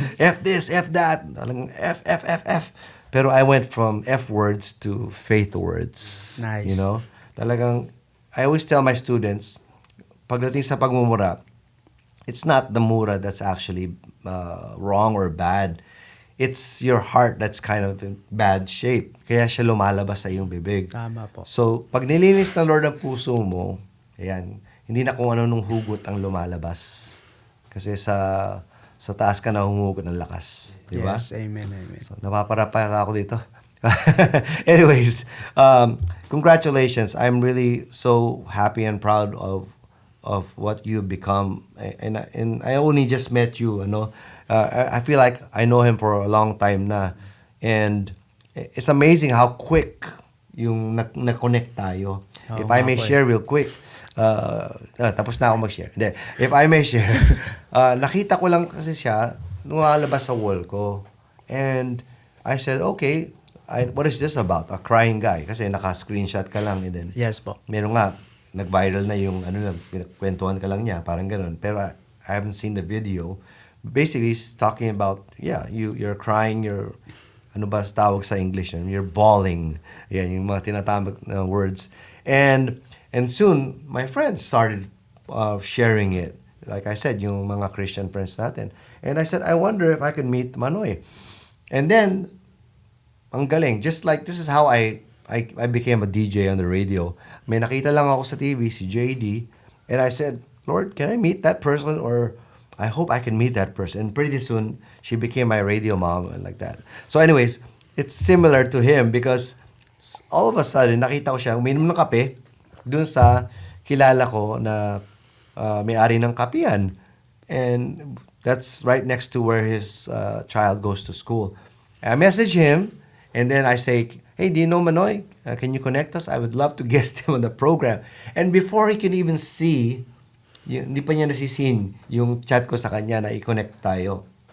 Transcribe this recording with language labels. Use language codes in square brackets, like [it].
[en] F this, F that, F, F, F, F. [tl] Pero [en] I went from F words to faith words. Nice. You know? [tl] Talagang, [en] I always tell my students, [tl] pagdating sa pagmumura, [en] it's not the mura that's actually wrong or bad. It's your heart that's kind of in bad shape. [tl] Kaya siya lumalabas sa iyong bibig. Tama po. So, pag nilinis ng Lord ang puso mo, ayan, hindi na kung ano nung hugot ang lumalabas. Kasi sa taas ka na humugot ng lakas. Di ba? [en] Yes, amen. [tl] So, napaparapara ako dito. [en] Anyways, congratulations. I'm really so happy and proud of what you've become. And I only just met you, I feel like I know him for a long time na. And it's amazing how quick [tl] yung na-connect tayo. [en] If I may share real quick, [tl] tapos na ako mag-share. Hindi. [en] If I may share, [tl] nakita ko lang kasi siya nung lalabas sa wall ko. [en] And I said, okay, what is this about? A crying guy. [tl] Kasi naka-screenshot ka lang. [en] And then, Yes po. [tl] meron nga, nag-viral na yung, pinakwentuhan ka lang niya, parang ganun. Pero [en] I haven't seen the video. Basically, he's talking about, you're crying, you're, [tl] ano ba tawag sa English? [en] You're bawling. [tl] Yan, yung mga tinatawag na words. [en] And soon, my friends started sharing it. Like I said, [tl] yung mga [en] Christian friends natin. And I said, I wonder if I can meet Manoy. And then, [tl] ang galing. [en] Just like, this is how I became a DJ on the radio. [tl] May nakita lang ako sa TV, si JD. [en] And I said, Lord, can I meet that person? Or I hope I can meet that person. And pretty soon, she became my radio mom and like that. So anyways, it's similar to him because all of a sudden, [tl] nakita ko siya uminom ng kape dun sa kilala ko na may-ari ng kapihan. [en] And that's right next to where his child goes to school. I message him, and then I say, hey, do you know Manoy? Can you connect us? I would love to guest him on the program. And before he can even see, [tl] hindi pa niya nasisin yung chat ko sa kanya na i-connect tayo.